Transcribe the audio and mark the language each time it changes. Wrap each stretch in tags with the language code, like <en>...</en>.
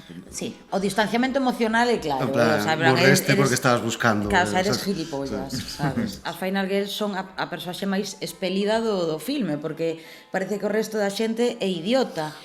<gl>sí, o distanciamento emocional é claro.</gl> <es>en plan,</es> <gl>morreste porque estabas buscando.</gl> <es>Claro, eres gilipollas, sabes?</es> <gl>As Final Girls son a persoaxe máis expelida do filme, porque parece que o resto da xente é idiota.</gl>